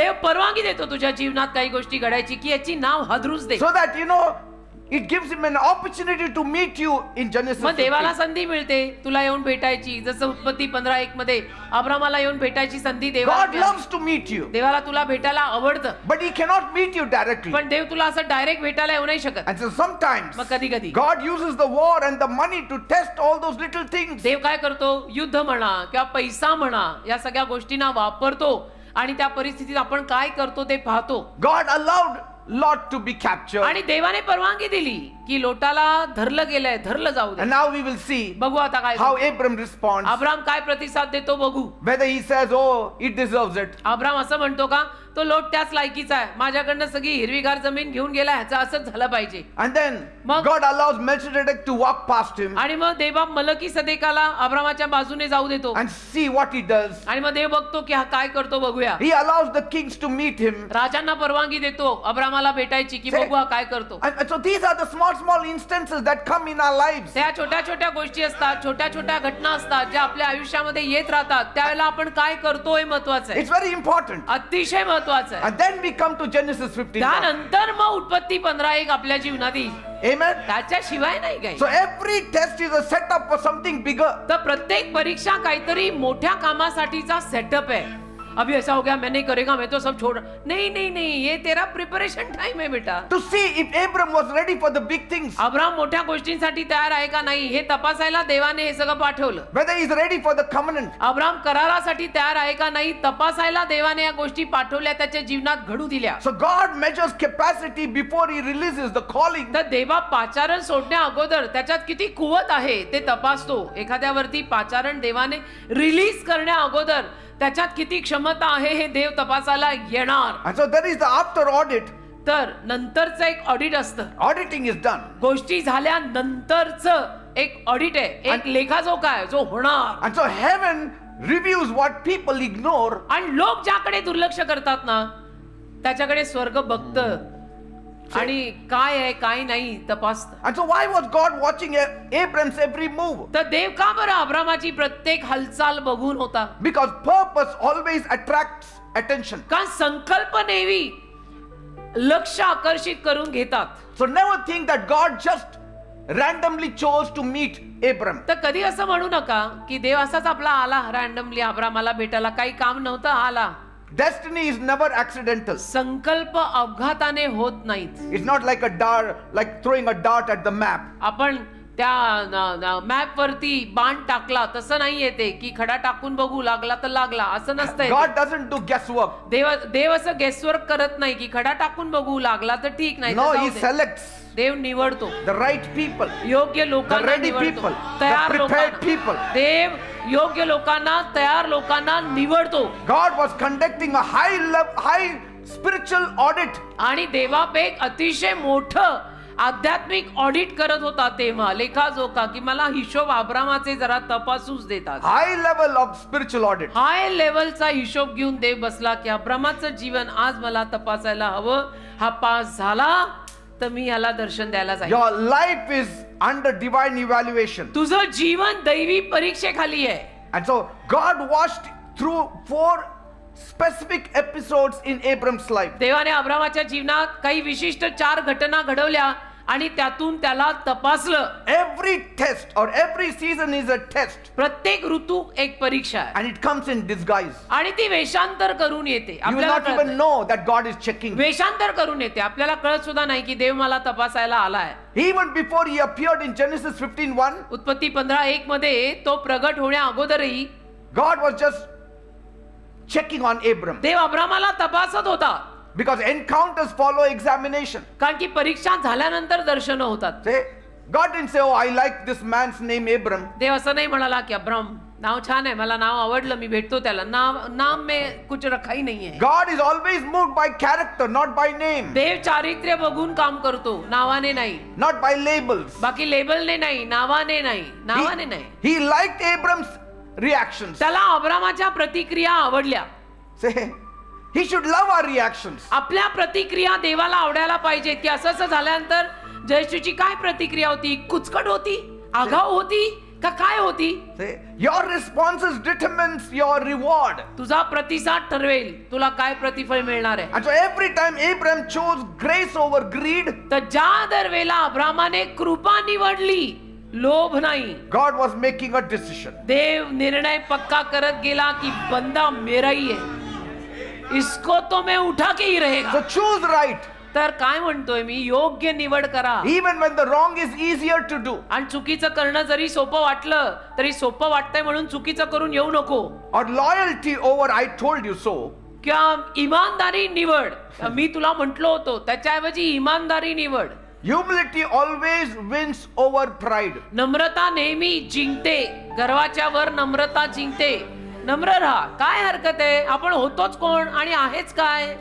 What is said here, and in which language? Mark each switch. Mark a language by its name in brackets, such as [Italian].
[Marathi] देव परवानगी देतो तुझ्या जीवनात काही गोष्टी घडायची की याची नाव हादरूच दे. [English] So that it gives him an opportunity to meet you in Genesis मग देवाला 15. [Marathi] संधी मिळते तुला येऊन भेटायची. जसं उत्पत्ती 15:1 मध्ये अब्रामाला येऊन भेटायची संधी देवाला [English] God [Marathi] मिळाली. [English] loves to meet you, [Marathi] देवाला तुला भेटायला आवडतं, [English] but he cannot meet you directly. [Marathi] पण देव तुला असं डायरेक्ट भेटायला येऊ नाही शकत. [English] And so sometimes [Marathi] मग कधी कधी [English] God uses the war and the money to test all those little things. [Marathi] देव काय करतो, युद्ध म्हणा किंवा पैसा म्हणा, या सगळ्या गोष्टींना वापरतो आणि त्या परिस्थितीत आपण काय करतो ते पाहतो. [English] God allowed Lot to be captured. [Marathi] आणि देवाने परवानगी दिली की लोटाला धरलं गेलंय, धरलं जाऊ दे. [English] And now we will see [Marathi] बघू आता काय [English] how Abram responds. [Marathi] अब्राम काय प्रतिसाद देतो बघू. [English] Whether he says, oh, it deserves it. [Marathi] Abram असं म्हणतो का, तो लोट त्याच लायकीचा आहे, माझ्याकडनं सगळी हिरवीगार जमीन घेऊन गेला, ह्याचं असंच झालं पाहिजे. [English] And then [Marathi] मग- [English] God allows Melchizedek to walk past him [Marathi] आणि मग देवा मलकी सदेकाला अब्रामाच्या बाजूने जाऊ देतो. [English] and see what he does. [Marathi] आणि मग देव बघतो की हा काय करतो बघूया. [English] He allows the kings to meet him. [Marathi] राजांना परवानगी देतो अब्रामाला भेटायची की [English] Say- [Marathi] बघू हा काय करतो. [English] And so these are the small instances that come in our lives. [Marathi] त्या छोट्या छोट्या गोष्टी असतात, छोट्या छोट्या घटना असतात ज्या आपल्या आयुष्यामध्ये येत राहतात. त्यावेळेला आपण काय करतो हे महत्वाचं आहे, [English] It's very important. [Marathi] अतिशय महत्वाचं आहे. [English] And then we come to Genesis 15. [Marathi] त्यानंतर मग उत्पत्ती 15:1 आपल्या जीवनात येईल. [English] Amen. [Marathi] त्याच्याशिवाय नाही काही. [English] So every test is a setup for something bigger. [Marathi] तर प्रत्येक परीक्षा काहीतरी मोठ्या कामासाठीचा सेटअप है. [Hindi] अभी ऐसा हो गया, मैं नहीं करेगा, मैं तो सब छोड़, नहीं नहीं नहीं, ये तेरा प्रिपरेशन टाइम है बेटा. [English] To see if Abram was ready for the big things. [Marathi] Abram मोठ्या गोष्टींसाठी तयार आहे का नाही हे तपासायला देवाने हे सगळं पाठवलं. [English] Whether he's ready for the covenant. [Marathi] Abram करारासाठी तयार आहे का नाही तपासायला देवाने या गोष्टी पाठवल्या, त्याच्या जीवनात घडू दिल्या. [English] So God measures capacity before he releases the calling. [Marathi] तर देवा पाचारण सोडण्या अगोदर त्याच्यात किती कुवत आहे ते तपासतो. एखाद्यावरती पाचारण देवाने रिलीज करण्या अगोदर त्याच्यात किती क्षमता आहे हे देव तपासायला येणार. [English] And so there is the after audit. [Marathi] तर नंतरचं एक ऑडिट असतं. [English] Auditing is done. [Marathi] गोष्टी झाल्यानंतरचं एक ऑडिट आहे, एक लेखाजोखा आहे जो होणार. [English] And so heaven reviews what people ignore. [Marathi] आणि लोक ज्याकडे दुर्लक्ष करतात ना त्याच्याकडे स्वर्ग बघतं आणि काय आहे काय नाही तपासतं. [English] And so why was God watching Abram's every move? [Marathi] तर देव का बरं अब्रामाची प्रत्येक हालचाल बघून होता? [English] Because purpose always attracts attention. [Marathi] कारण संकल्प नेहमी लक्ष आकर्षित करून घेतात. [English] So never think that God just randomly chose to meet Abram. [Marathi] तर कधी असं म्हणू नका की देव असाच आपला आला रॅन्डमली अब्रामाला भेटायला, काही काम नव्हतं आला. [English] Destiny is never accidental. [Marathi] संकल्प अपघाताने होत नाहीत. [English] It's not like a dart, like throwing a dart at the map. [Marathi] आपण त्या मॅप वरती बाण टाकला तसं नाही येते की खडा टाकून बघू लागला तर लागला, असं नसतंय. [English] God doesn't do guesswork. [Marathi] देव असं गेसवर्क करत नाही की खडा टाकून बघू लागला तर ठीक नाही. [English] No, [Marathi] तर [English] he [Marathi] जाऊ दे. [English] selects [Marathi] देव निवडतो [English] the right people. [Marathi] योग्य [English] The [Marathi] लोकांना [English] ready [Marathi] निवडतो, [English] people, the [Marathi] तयार [English] prepared [Marathi] लोकांना. [English] people. [Marathi] देव योग्य लोकांना, तयार लोकांना निवडतो. [English] God was conducting a high spiritual audit. [Marathi] आणि देवापेक अतिशय मोठं आध्यात्मिक ऑडिट करत होता तेव्हा लेखाजोखा की मला हिशोब अब्रामाचे जरा तपासूच देतात. [English] High level of spiritual audit. [Marathi] हाय लेवलचा हिशोब घेऊन देव बसला की अब्रामाचं जीवन आज मला तपासायला हवं. हा पास झाला तर मी याला दर्शन द्यायला जाईल. [English] Your life is under divine evaluation. [Marathi] तुझं जीवन दैवी परीक्षेखाली आहे. [English] And so God watched through 4 specific episodes in Abram's life. [Marathi] देवाने अब्रामाच्या जीवनात काही विशिष्ट 4 घटना घडवल्या आणि त्यातून त्याला तपासलं. [English] Every test or every season is a test. [Marathi] प्रत्येक ऋतू एक परीक्षा आहे [English] And it comes in disguise. [Marathi] आणि ती वेषांतर करून येते. [English] You will [Marathi] आपल्याला [English] not [Marathi] कळत [English] even [Marathi] नाही. [English] know that God is checking. [Marathi] वेषांतर करून येते, आपल्याला कळत सुद्धा नाही की देव मला तपासायला आलाय. [English] Even before he appeared in Genesis 15:1, [Marathi] उत्पत्ती 15:1 मध्ये तो प्रगट होण्या अगोदरही [English] God was just checking on Abram. [Marathi] देव अब्रामाला तपासत होता. [English] Because encounters follow examination. [Marathi] कारण की परीक्षा झाल्यानंतर दर्शन होतात. [English] Say, God didn't say, oh, I like this man's name Abram. [Marathi] देव असं नाही म्हणाला की अब्राम नाव छान आहे, मला नाव आवडलं, मी भेटतो त्याला. [Hindi] नाम में कुछ रखा ही नहीं है. [English] God is always moved by character, not by name, [Marathi] देव चारित्र्य बघून काम करतो, नावाने नाही. [English] not by labels. [Marathi] बाकी लेबलने नाही, नावाने नाही, नावाने नाही. [English] He liked Abram's reactions. [Marathi] त्याला अब्रामाच्या प्रतिक्रिया आवडल्या. [English] Say, He should love our reactions. [Marathi] आपल्या प्रतिक्रिया देवाला आवडायला पाहिजेत की असं असं झाल्यानंतर जयशूची काय प्रतिक्रिया होती? कुचकट होती, आगाऊ होती का काय होती? [English] See, your responses determines your reward. [Marathi] तुझा प्रतिसाद ठरवेल तुला काय प्रतिफळ मिळणार आहे. [English] And so every time Abraham chose grace over greed, [Marathi] तर ज्या दरवेळेला अब्रामाने कृपा निवडली, लोभ नाही, [English] God was making a decision. [Marathi] देव निर्णय पक्का करत गेला की [Hindi] बंदा मेरा ही है, इसको तो मैं उठा के ही रहेगा. [English] So choose right. [Marathi] तर काय म्हणतोय मी? योग्य निवड करा. [English] Even when the wrong is easier to do. [Marathi] आणि चुकीचं करणं जरी सोपं वाटलं तरी सोपं वाटतंय म्हणून चुकीचं करून येऊ नको. [English] Or loyalty over I told you so. [Marathi] किंवा इमानदारी निवड, मी तुला म्हटलो होतो त्याच्याऐवजी इमानदारी निवड. [English] Humility always wins over pride. [Marathi] नम्रता नेहमी जिंकते, गर्वाच्या वर नम्रता जिंकते. नम्र राहा, काय हरकत आहे, आपण होतोच कोण आणि आहेच काय.